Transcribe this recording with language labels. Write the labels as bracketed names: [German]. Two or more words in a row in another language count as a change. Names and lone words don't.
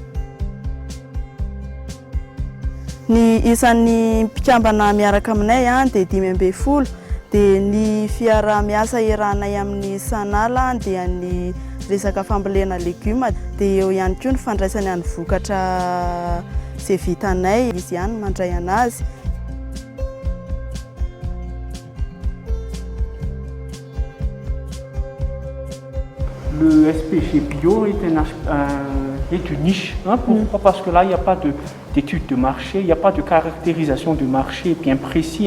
[Malagasy] Ny isan'ny mpikambana miaraka aminay dia 5 dia ny fiara-miasa iarahanay amin'ny sanala dia ny resaka fambolena legioma dia eo ihany koa ny fandraisany any vokatra izay vitanay izy ihany mandray anazy. [French] Le SPG bio est une niche. Pourquoi? Parce que là, il n'y a pas d'études de marché, il n'y a pas de caractérisation de marché bien précis.